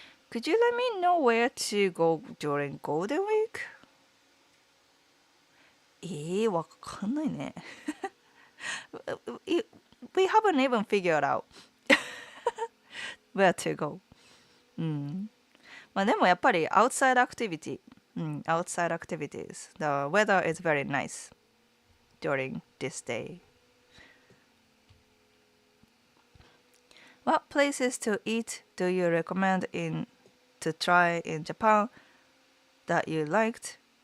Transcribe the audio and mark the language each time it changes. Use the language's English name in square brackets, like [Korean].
[English] Could you let me know where to go during Golden Week? [Japanese] わかんないね。 [English] We haven't even figured out where to go. [Japanese] まあでもやっぱり [English] outside activity. Outside activities. The weather is very nice during this day. What places to eat do you recommend to try in Japan that you liked?